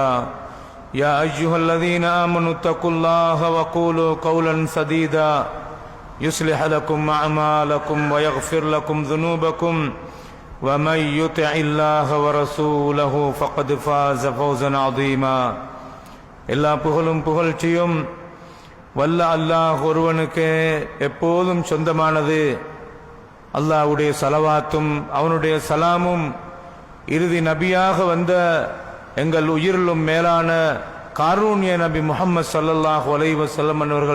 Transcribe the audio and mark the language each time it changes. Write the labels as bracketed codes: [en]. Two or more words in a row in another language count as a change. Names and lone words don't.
[ar] يا أيها الذين آمنوا اتقوا الله وقولوا قولا سديدا يصلح لكم أعمالكم ويغفر لكم ذنوبكم ومن يطع الله ورسوله فقد فاز فوزا عظيما. [ta] எல்லா புகழும் புகழ்ச்சியும் வல்ல அல்லாஹ் ஒருவனுக்கு எப்போதும் சொந்தமானது. அல்லாஹ்வுடைய ஸலவாத்தும் அவனுடைய சலாமும் இறுதி நபியாக வந்த எங்கள் உயிரிலும் மேலான காரூண்ய நபி முஹம்மது [ar] صلى الله عليه وسلم [ta] அவர்கள்